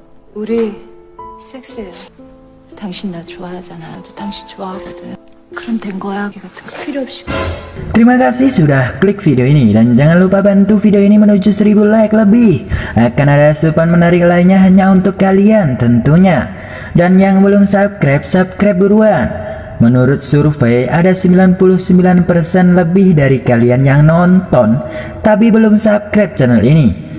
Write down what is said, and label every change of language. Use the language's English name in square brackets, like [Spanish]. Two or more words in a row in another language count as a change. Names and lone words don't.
[Korean] 우리 섹스해요. 당신 나 좋아하잖아. 나도 당신 좋아하거든. 그럼 된 거야. 같은 거 필요 없이. [Indonesian] Terima kasih sudah klik video ini dan jangan lupa bantu video ini menuju 1000 like lebih. Akan ada asupan menarik lainnya hanya untuk kalian tentunya. Dan yang belum subscribe, subscribe buruan. Menurut survei ada 99% lebih dari kalian yang nonton tapi belum subscribe channel ini.